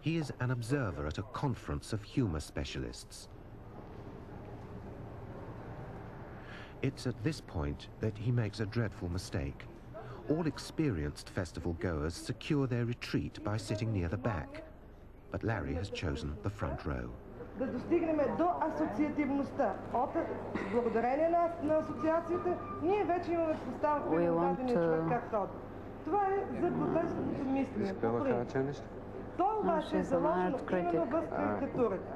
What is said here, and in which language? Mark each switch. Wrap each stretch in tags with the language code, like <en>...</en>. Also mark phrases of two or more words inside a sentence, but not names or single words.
<en>He is an observer at a conference of humour specialists. It's at this point that he makes a dreadful mistake. All experienced festival goers secure their retreat by sitting near the back, but Larry has chosen the front row.</en> <bg>Да достигнем до асоциативността. Благодарение на асоциацията, ние вече имаме представа за дадения човек как ходи. Това е за гротескното мислене. То обаче е заложено именно в карикатурата.</bg>